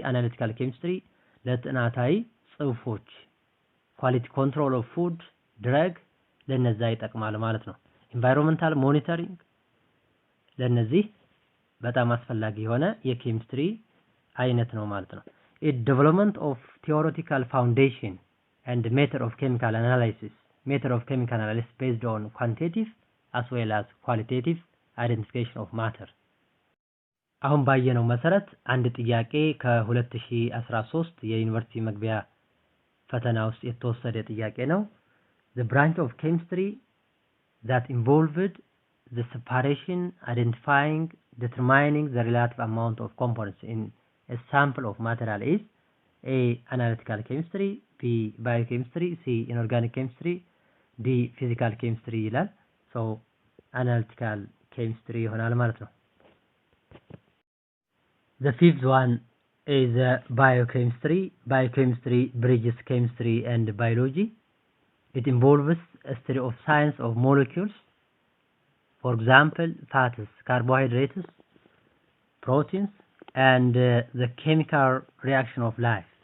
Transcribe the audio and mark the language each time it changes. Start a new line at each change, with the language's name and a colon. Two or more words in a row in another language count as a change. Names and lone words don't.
English: analytical chemistry
Amharic: ለጥናታዊ ጽሁፎች
English: quality control of food
Amharic: ድረግ ለነዛ ይጠቅማል ማለት ነው።
English: environmental monitoring
Amharic: ለነዚህ በጣም አስፈላጊ የሆነ የኬሚስትሪ አይነት ነው ማለት ነው።
English: development of theoretical foundation and method of chemical analysis based on quantitative as well as qualitative identification of matter.
Amharic: አሁን ባየነው መሰረት አንድ ጥያቄ ከ2013 የዩኒቨርሲቲ መግቢያ ፈተና ውስጥ የተወሰደ ጥያቄ ነው።
English: The branch of chemistry that involved the separation, identifying, determining the relative amount of components in a sample of material is A. Analytical chemistry, B. Biochemistry, C. Inorganic chemistry, D. Physical chemistry ይላል። So analytical chemistry
Amharic: ይሆናል ማለት ነው።
English: The fifth one is biochemistry. Biochemistry bridges chemistry and biology. It involves a study of science of molecules. For example, fats, carbohydrates, proteins, and the chemical reaction of life.